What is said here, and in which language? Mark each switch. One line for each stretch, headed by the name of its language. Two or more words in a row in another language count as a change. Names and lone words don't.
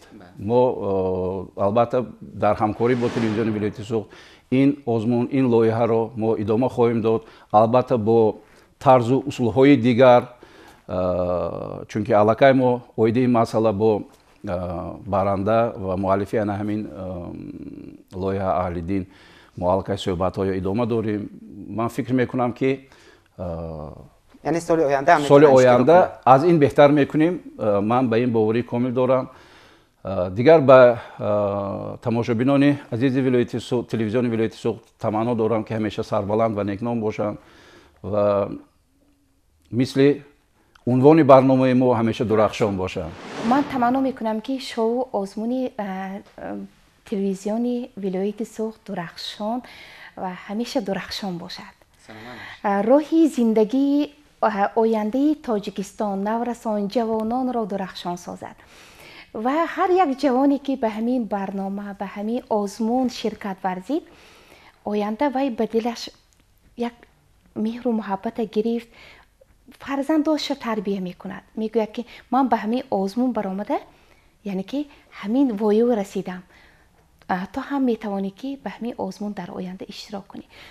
Tajik: мо албатта дар ҳамкорӣ бо телевизиони вилояти суғд ин озмун, ин лоиҳаро мо идома хоҳем дод, албатта бо тарзу усулҳои дигар, чунки аллакай мо оидаи масъала бо баранда ва муаллифи ана ҳамин лоиҳа аҳлиддин муаллакаи суҳбатҳоро идома дорем. ман фикр мекунам ки
Persian: یعنی سال آینده هم
Tajik: соли оянда аз ин беҳтар мекунем. ман ба ин боварӣ комил дорам. дигар ба тамошобинони азизи вилояти суғд, телевизиони вилояти суғд таманно дорам ки ҳамеша сарбаланд ва некном бошанд ва мисли унвони барномаи мо ҳамеша дурахшон бошанд.
Persian: من تمنا میکنم که شو آزمون تلویزیونی ولایت سوخت درخشان و همیشه درخشان باشد. راهی زندگی آینده تاجیکستان نورسان جوانان را درخشان سازد و هر یک جوانی که به همین برنامه به همین آزمون شرکت ورزید آینده وی به دلش یک مهر و محبت گرفت، فرزنداش تربیه میکند، میگوید که من به همین آزمون برآمده یعنی که همین وایو رسیدم، تو هم میتوانی که به همین آزمون در آینده اشتراک کنی.